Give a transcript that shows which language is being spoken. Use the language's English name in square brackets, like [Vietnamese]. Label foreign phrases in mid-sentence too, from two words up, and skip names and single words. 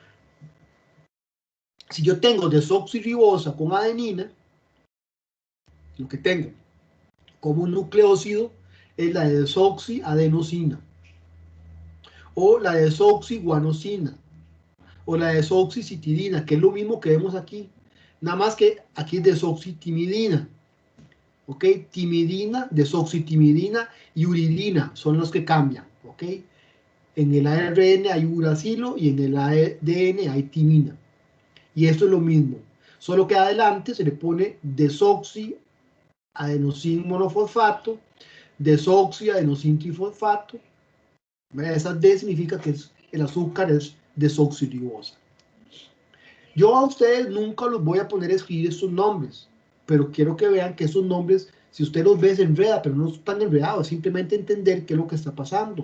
[Spanish] Si yo tengo desoxirribosa con adenina, lo que tengo como un nucleócido es la desoxiadenosina, o la desoxiguanosina, o la desoxicitidina, que es lo mismo que vemos aquí. Nada más que aquí es desoxitimidina. ¿Ok? Timidina, desoxitimidina y uridina son los que cambian. ¿Ok? En el ARN hay uracilo y en el ADN hay timina. Y esto es lo mismo. Solo que adelante se le pone desoxiadenosin monofosfato, desoxiadenosin trifosfato. Esa D significa que el azúcar es desoxirribosa. Yo a ustedes nunca los voy a poner a escribir estos nombres, pero quiero que vean que esos nombres, si usted los ve, se enreda, pero no están enredados, simplemente entender qué es lo que está pasando.